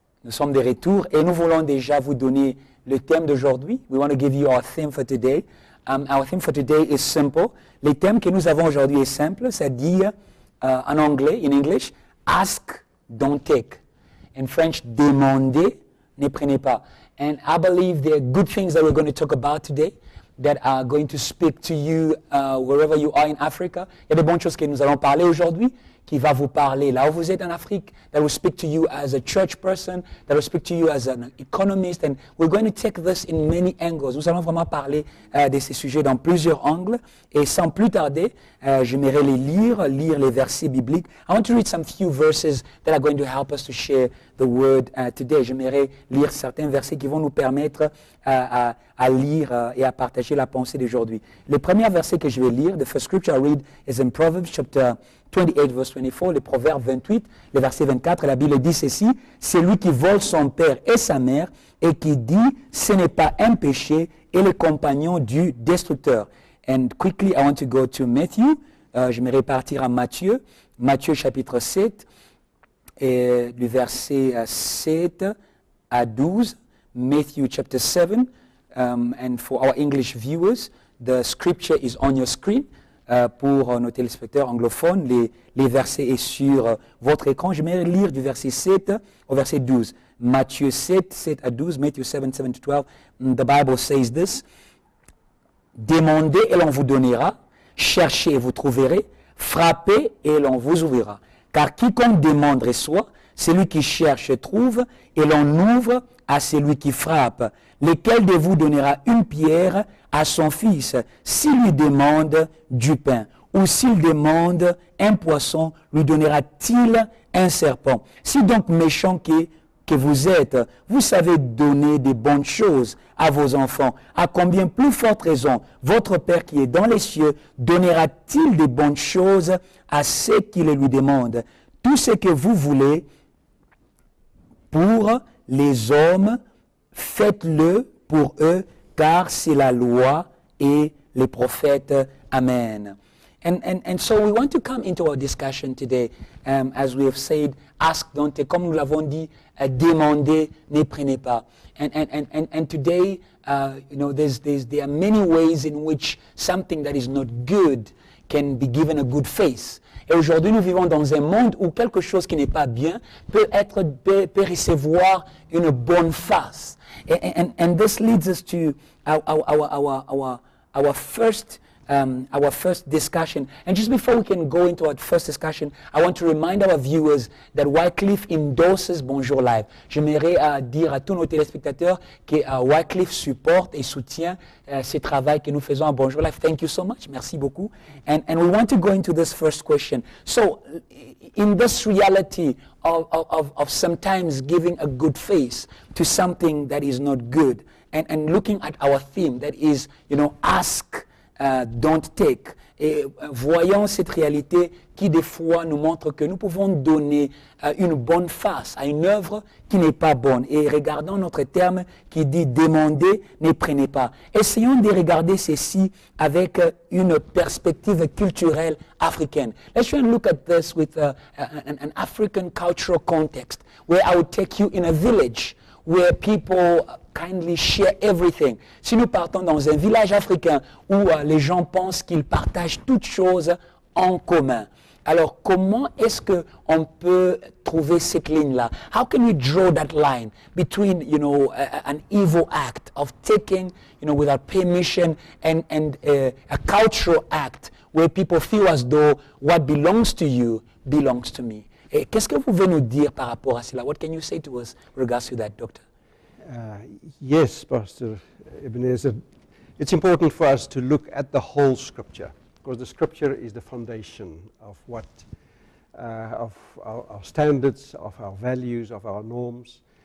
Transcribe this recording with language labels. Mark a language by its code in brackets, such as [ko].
[fr] Nous sommes de retour et nous voulons déjà vous donner le thème d'aujourd'hui. [en] We want to give you our theme for today. Our theme for today is simple. [fr] Le thème que nous avons aujourd'hui est simple, c'est-à-dire en anglais, [en] in English, ask, don't take. In French, [fr] demandez, ne prenez pas. [en] And I believe there are good things that we're going to talk about today that are going to speak to you wherever you are in Africa. [fr] Il y a de bonnes choses que nous allons parler aujourd'hui, qui va vous parler là où vous êtes en Afrique, [en] that will speak to you as a church person, that will speak to you as an economist, and we're going to take this in many angles. [fr] Nous allons vraiment parler de ces sujets dans plusieurs angles, et sans plus tarder, j'aimerais lire les versets bibliques. [en] I want to read some few verses that are going to help us to share the word today. [fr] J'aimerais lire certains versets qui vont nous permettre à lire et à partager la pensée d'aujourd'hui. Le premier verset que je vais lire, [en] the first scripture I read is in Proverbs chapter 28, verse 24, [fr] le Proverbe 28, le verset 24, la Bible dit ceci, « C'est lui qui vole son père et sa mère et qui dit, ce n'est pas un péché et le compagnon du destructeur. » [en] And quickly, I want to go to Matthew. [fr] Je vais repartir à Matthieu, Matthieu chapitre 7, du verset 7 à 12, [en] Matthew chapter 7. And for our English viewers, the scripture is on your screen. [fr] Pour nos téléspectateurs anglophones, les versets sont sur votre écran. Je vais lire du verset 7 au verset 12. Matthieu 7, 7 à 12, [en] Matthew 7, 7 to 12. The Bible says this. [fr] Demandez et l'on vous donnera. Cherchez et vous trouverez. Frappez et l'on vous ouvrira. Car quiconque demande reçoit, celui qui cherche trouve, et l'on ouvre à celui qui frappe. Lequel de vous donnera une pierre à son fils s'il lui demande du pain? Ou s'il demande un poisson, lui donnera-t-il un serpent? Si donc méchant que vous êtes, vous savez donner des bonnes choses à vos enfants, à combien plus forte raison votre Père qui est dans les cieux donnera-t-il des bonnes choses à ceux qui le lui demandent? Tout ce que vous voulez pour les hommes, faites-le pour eux, car c'est la loi et les prophètes. Amen. [en] And so we want to come into our discussion today, as we have said, ask, don't take. [fr] Comme nous l'avons dit, demandez, ne prenez pas. [en] And today, there are many ways in which something that is not good can be given a good face. [fr] Et aujourd'hui, nous vivons dans un monde où quelque chose qui n'est pas bien peut recevoir une bonne face. [en] And this leads us to our first discussion. And just before we can go into our first discussion, I want to remind our viewers that Wycliffe endorses Bonjour Live. [fr] J'aimerais dire à tous nos téléspectateurs que Wycliffe supporte et soutient ce travail que nous faisons à Bonjour Live. [en] Thank you so much. [fr] Merci beaucoup. [en] And we want to go into this first question. So, in this reality of sometimes giving a good face to something that is not good, and looking at our theme that is, ask, don't take. [fr] Et voyons cette réalité qui des fois nous montre que nous pouvons donner une bonne face à une œuvre qui n'est pas bonne. Et regardons notre terme qui dit demandez, ne prenez pas. Essayons de regarder ceci avec une perspective culturelle africaine. [en] Let's try and look at this with an African cultural context, where I would take you in a village where people kindly share everything. [fr] Si nous partons dans un village africain où les gens pensent qu'ils partagent toutes choses en commun, alors comment est-ce qu'on peut trouver cette ligne-là? [en] How can we draw that line between, an evil act of taking, without permission and a cultural act where people feel as though what belongs to you belongs to me? [fr] Et qu'est-ce que vous pouvez nous dire par rapport à cela? [en] What can you say to us in regards to that, Doctor? Yes, Pastor Ebenezer. It's important for us to look at the whole Scripture, because the Scripture is the foundation of what, of our standards, of our values, of our norms.